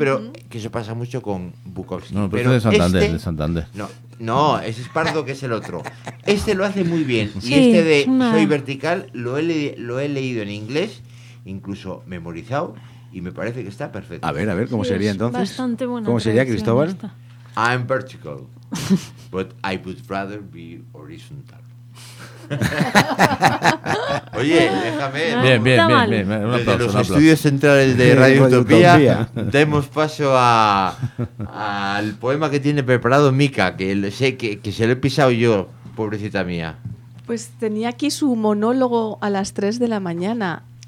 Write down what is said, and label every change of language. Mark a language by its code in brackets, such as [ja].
[es] Pero que eso pasa mucho con Bukowski. No, pero es de Santander, de Santander. No, ese es Pardo, que es el otro. Este lo hace muy bien. Sí, y este de Soy vertical lo he leído en inglés, incluso memorizado. Y me parece que está perfecto. A ver, ¿cómo sería entonces? Bastante buena. ¿Cómo sería, Cristóbal? Esta. [en] I'm vertical, but I would rather be horizontal. [es] Oye, déjame. Bien. Un aplauso. Desde los estudios centrales de Radio Utopía, demos paso al poema que tiene preparado Mika, que sé que se lo he pisado yo, pobrecita mía. Pues tenía aquí su monólogo a las 3 de la mañana.